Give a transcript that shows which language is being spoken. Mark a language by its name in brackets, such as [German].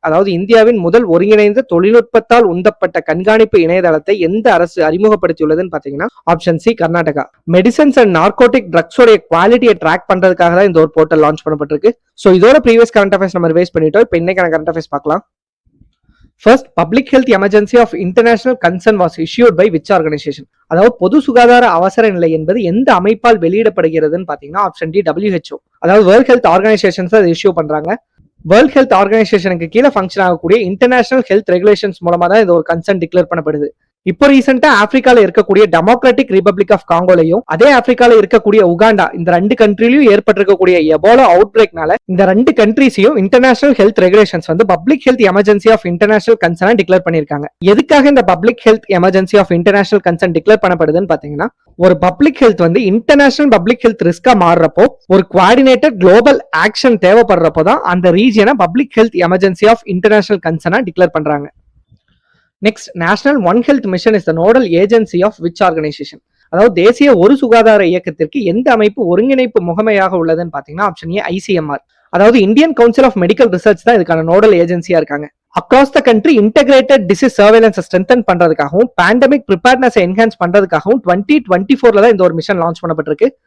[Tamil] அதாவது இந்தியாவின் முதல் ஒருங்கிணைந்த தொழில்நுட்பத்தால் உந்தப்பட்ட கண்காணிப்பு இணையதளத்தை எந்த அரசு அறிமுகப்படுத்தியுள்ளதுன்னு பாத்தீங்கன்னா option C Karnataka. Medicines and narcotic ட்ரக்ஸோட குவாலிட்டியை ட்ராக் பண்றதுக்காக தான் இந்த ஒரு போர்ட்டல் லான்ச் பண்ணப்பட்டிருக்கு. ஸோ இதோட ப்ரீவியஸ் கரண்ட் அஃபேர்ஸ் நம்ம ரிவைஸ் பண்ணிட்டோம். இப்போ இன்னைக்கான கரண்ட் அஃபேர்ஸ் பார்க்கலாம். [English] First, Public Health Emergency of International Concern was issued by which organization? [Tamil] அதாவது பொது சுகாதார அவசர நிலை என்பது எந்த அமைப்பால் வெளியிடப்படுகிறதுன்னு பாத்தீங்கன்னா ஆப்ஷன் டி WHO. அதாவது வேர்ல்ட் ஹெல்த் ஆர்கனைசேஷன்ஸ் அதை இஷ்யூ பண்றாங்க. வேர்ல்ட் ஹெல்த் ஆர்கனைசேஷனுக்கு கீழே ஃபங்க்ஷன் ஆகக்கூடிய இன்டர்நேஷனல் ஹெல்த் ரெகுலேஷன்ஸ் மூலமா தான் இது ஒரு கன்சர்ன் டிக்ளேர் பண்ணப்படுது. இப்போ ரீசெண்டா ஆப்பிரிக்கால இருக்கக்கூடிய டெமோக்ராட்டிக் ரிபப்ளிக் ஆஃப் காங்கோலையும் அதே ஆப்பிரிக்கால இருக்கக்கூடிய உகாண்டா இந்த 2 கண்ட்ரிலையும் ஏற்பட்டிருக்கக்கூடிய எபோலா அவுட் பிரேக்னால இந்த 2 கண்ட்ரிஸையும் இன்டர்நேஷனல் ஹெல்த் ரெகுலேஷன்ஸ் வந்து public health emergency of international concern declare பண்ணிருக்காங்க. எதுக்காக இந்த public health emergency of international concern declare பண்ணப்படுதுன்னு பாத்தீங்கன்னா ஒரு பப்ளிக் ஹெல்த் வந்து இன்டர்நேஷனல் பப்ளிக் ஹெல்த் ரிஸ்கா மாறுறப்போ ஒரு குவாடினேட்டட் குளோபல் ஆக்ஷன் தேவைப்படுறப்போ தான் அந்த ரீஜியனை public health emergency of international கன்சர்னா declare பண்றாங்க. [English] Next, National One Health Mission is the nodal agency of which organization? [Tamil] அதாவது தேசிய ஒரு சுகாதார இயக்கத்திற்கு எந்த அமைப்பு ஒருங்கிணைப்பு முகமையாக உள்ளதுன்னு பாத்தீங்கன்னா ஆப்ஷன் ஏ ICMR. அதாவது Indian council of medical research தான் இதுக்கான நோடல் ஏஜென்சியா இருக்காங்க. Across the country integrated disease surveillance strengthen பண்றதுக்காகவும் pandemic preparedness enhance பண்றதுக்காகவும் 2024 தான் இந்த ஒரு மிஷன் லான்ச் பண்ணப்பட்டிருக்கு.